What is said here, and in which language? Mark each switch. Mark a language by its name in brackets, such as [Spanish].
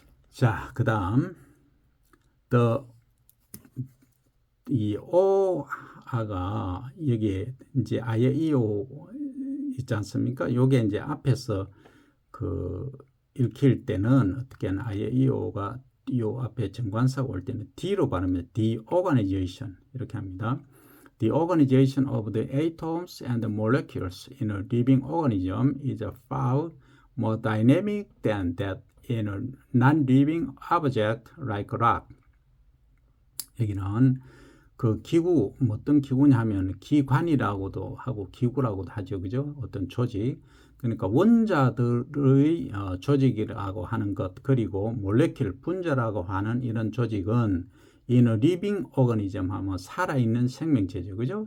[Korean] 자, 그 다음 이 오아가 여기에 이제 아예 이오 있지 않습니까? 요게 이제 앞에서 그 읽힐 때는 어떻게 하나 아예 이오가 요 앞에 정관사가 올 때는 D로 발음해요. [English] The organization [Korean] 이렇게 합니다. [English] The organization of the atoms and the molecules in a living organism is far more dynamic than that in a non-living object like rock. [Korean] 여기는 그 기구, 어떤 기구냐 하면 기관이라고도 하고 기구라고도 하죠. 그죠? 어떤 조직. 그러니까 원자들의 조직이라고 하는 것, 그리고 몰레큘 분자라고 하는 이런 조직은 [English] in a living organism [Korean] 하면 살아있는 생명체죠. 그죠?